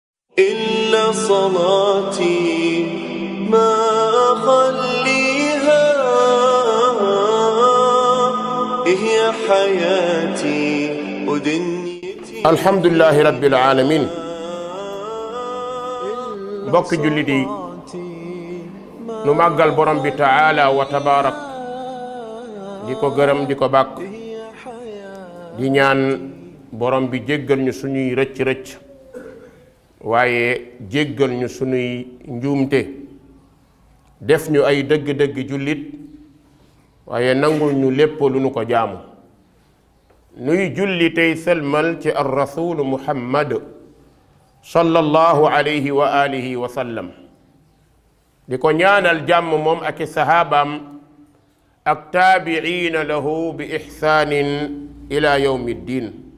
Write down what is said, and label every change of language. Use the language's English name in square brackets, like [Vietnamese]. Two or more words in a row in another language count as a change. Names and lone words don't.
[Arabic] إن صلاتي ما أخليها هي حياتي ودنيتي. الحمد لله رب العالمين. [Wolof] mbokk jullit yi nu màggal borom bi [Arabic] تعالى وتبارك [Wolof] di ko gërëm di ko bàkk di ñaan borom bi jéggal ñu suñuy rëcc-rëcc waaye jéggal ñu suñuy njuumte def ñu ay dëgg-dëgg jullit waaye nangul ñu lépp lu nu ko jaamu nuy julli tey sëlmal ci [Arabic] الرسول محمد صلى الله عليه وعلى آله وسلم [Wolof] di ko ñaanal jàmm moom ak i sahabaam ak [Arabic] تابعين له بإحسان إلى يوم الدين.